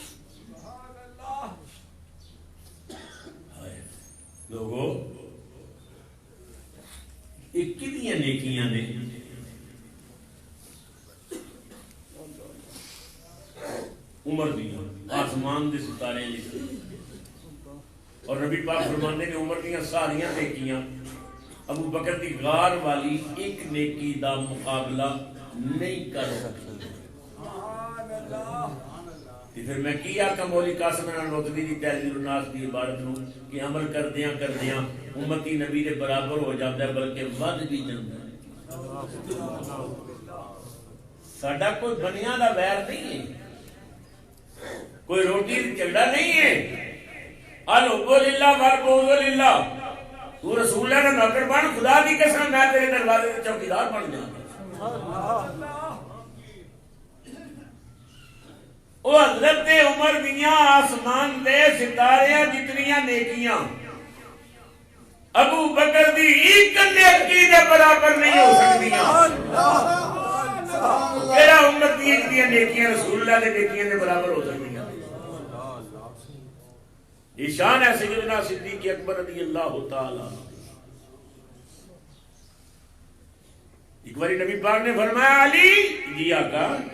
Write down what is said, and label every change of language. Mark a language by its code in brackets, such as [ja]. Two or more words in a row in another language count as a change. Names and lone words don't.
[pa] لوگو ایک کتنی نیکیاں نے عمر دیاں آسمان دے ستارے اور نبی پاک فرماندے نے عمر دیاں ساریاں نیکیاں ابو بکر دی غار والی ایک نیکی دا مقابلہ نہیں کر سکتی پھر میں کی آقا مولی قاسم نانوتوی دی تحریر الناس دی عبارت نو کہ عمل کردیاں امتی نبی دے برابر ہو جاتا ہے بلکہ ود بھی جاتا ہے ساڈا کوئی بنیاں دا ویر نہیں ہے کوئی روٹی جھگڑا نہیں ہے [ar] الحب للہ والبغض للہ [pa] تو رسول اللہ نے نوکر بن خدا دی قسم میں تیرے دروازے تے چوکیدار بن جاؤں او حضرت عمر دیاں آسمان دے ستاریاں جتنیاں نیکیاں ابو بکر دی ایک نیکی دے برابر نہیں ہو سکتیاں تیرا امت دی ایک دیاں نیکیاں رسول اللہ دے نیکیاں دے برابر ہو سکتیاں [ur] یہ شان ہے سیدنا صدیق اکبر [ar] رضی اللہ تعالی [ur] ایک باری نبی پاک نے فرمایا علی جی آقا